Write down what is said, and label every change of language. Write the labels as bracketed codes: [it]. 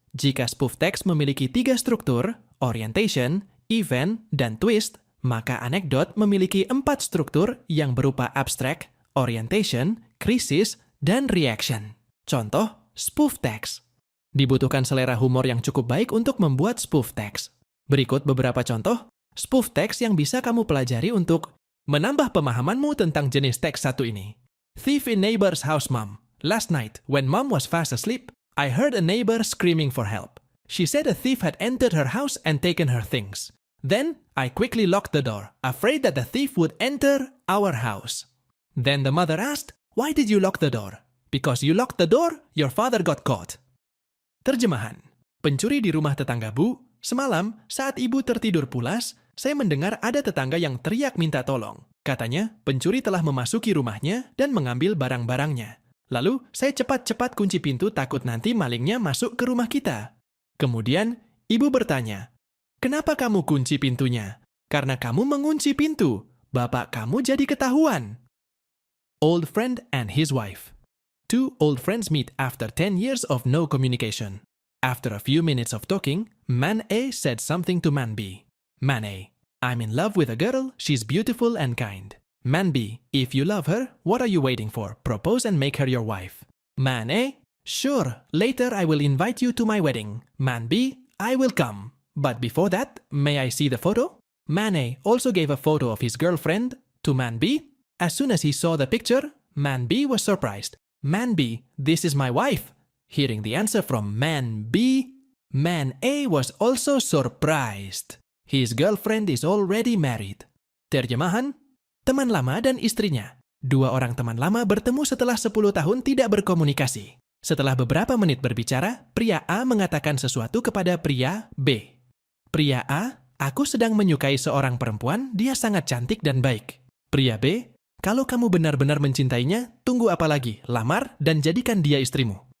[id] Jika spoof text memiliki 3 struktur, orientation, event, dan twist, maka anekdot memiliki 4 struktur yang berupa abstract, orientation, krisis, dan reaction. Contoh, spoof text. Dibutuhkan selera humor yang cukup baik untuk membuat spoof text. Berikut beberapa contoh spoof text yang bisa kamu pelajari untuk menambah pemahamanmu tentang jenis teks satu ini. [en] Thief in neighbor's house, mom. Last night, when mom was fast asleep, I heard a neighbor screaming for help. She said a thief had entered her house and taken her things. Then, I quickly locked the door, afraid that the thief would enter our house. Then the mother asked, "Why did you lock the door?" "Because you locked the door, your father got caught." [id] Terjemahan. Pencuri di rumah tetangga Bu. Semalam, saat ibu tertidur pulas, saya mendengar ada tetangga yang teriak minta tolong. Katanya, pencuri telah memasuki rumahnya dan mengambil barang-barangnya. Lalu, saya cepat-cepat kunci pintu takut nanti malingnya masuk ke rumah kita. Kemudian, ibu bertanya, "Kenapa kamu kunci pintunya?" "Karena kamu mengunci pintu. Bapak kamu jadi ketahuan." [en] Old friend and his wife. 2 old friends meet after 10 years of no communication. After a few minutes of talking, Man A said something to Man B. Man A, "I'm in love with a girl, she's beautiful and kind." Man B, "If you love her, what are you waiting for? Propose and make her your wife." Man A, "Sure, later I will invite you to my wedding." Man B, "I will come. But before that, may I see the photo?" Man A also gave a photo of his girlfriend to Man B. As soon as he saw the picture, Man B was surprised. Man B, this is my wife. Hearing the answer from Man B, Man A was also surprised. His girlfriend is already married. [id] Terjemahan, teman lama dan istrinya. Dua orang teman lama bertemu setelah 10 tahun tidak berkomunikasi. Setelah beberapa menit berbicara, pria A mengatakan sesuatu kepada pria B. Pria A, aku sedang menyukai seorang perempuan, dia sangat cantik dan baik. Pria B, kalau kamu benar-benar mencintainya, tunggu apa lagi, lamar dan jadikan dia istrimu.